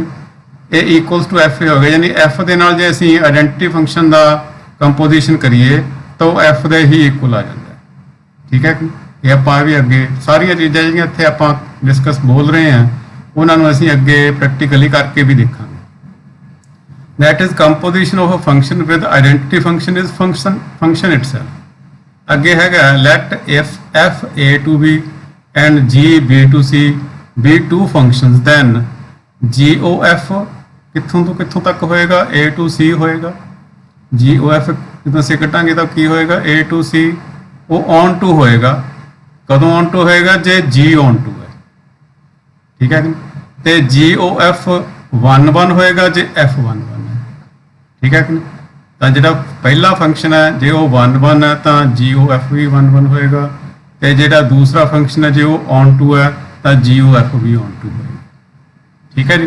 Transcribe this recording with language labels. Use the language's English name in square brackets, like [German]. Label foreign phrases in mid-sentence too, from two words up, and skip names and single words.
[Punjabi] ਇਹ [English] equals to F [Punjabi] ਹੋ ਗਿਆ, ਯਾਨੀ ਐਫ ਦੇ ਨਾਲ ਜੇ ਅਸੀਂ [English] identity function [Punjabi] ਦਾ ਕੰਪੋਜੀਸ਼ਨ ਕਰੀਏ ਤਾਂ ਉਹ ਐਫ ਦੇ ਹੀ ਇਕੁਅਲ ਆ ਜਾਂਦਾ ਹੈ, ਠੀਕ ਹੈ ਕਿ? ਇਹ ਆਪਾਂ ਵੀ ਅੱਗੇ ਸਾਰੀਆਂ ਚੀਜ਼ਾਂ ਜਿਹੜੀਆਂ ਇੱਥੇ ਆਪਾਂ ਡਿਸਕਸ ਬੋਲ ਰਹੇ ਹਾਂ ਉਹਨਾਂ ਨੂੰ ਅਸੀਂ ਅੱਗੇ ਪ੍ਰੈਕਟੀਕਲੀ ਕਰਕੇ ਵੀ ਦੇਖਾਂਗੇ। [English] that is composition of a function with identity function is function itself। [Punjabi] ਅੱਗੇ ਹੈਗਾ [English] let if f a to b and g b to c be two functions then g o f [Punjabi] ਕਿੱਥੋਂ ਤੋਂ ਕਿੱਥੋਂ ਤੱਕ ਹੋਏਗਾ? [English] a to c [Punjabi] ਹੋਏਗਾ। [English] g o f [Punjabi] ਜਦੋਂ ਅਸੀਂ ਕੱਟਾਂਗੇ ਤਾਂ ਕੀ ਹੋਏਗਾ? [English] a to c [Punjabi] ਉਹ [English] on to [Punjabi] ਹੋਏਗਾ। ਕਦੋਂ [English] on to [Punjabi] ਹੋਏਗਾ? ਜੇ [English] g on to [Punjabi] ਹੈ, ਠੀਕ ਹੈ। ਤੇ [English] g o f [Punjabi] 1 1 ਹੋਏਗਾ ਜੇ f 1 1 ਹੈ, ਠੀਕ ਹੈ ਕਿ? ਤਾਂ ਜਿਹੜਾ ਪਹਿਲਾ ਫੰਕਸ਼ਨ ਹੈ ਜੇ ਉਹ 1 1 ਹੈ ਤਾਂ [English] g o f [Punjabi] ਵੀ 1 1 ਹੋਏਗਾ, ਤੇ ਜਿਹੜਾ ਦੂਸਰਾ ਫੰਕਸ਼ਨ ਹੈ ਜੇ ਉਹ [English] on to [Punjabi] ਹੈ ਤਾਂ [English] g o f [Punjabi] ਵੀ [English] on to [Punjabi] ਹੋਏਗਾ, ਠੀਕ ਹੈ ਜੀ।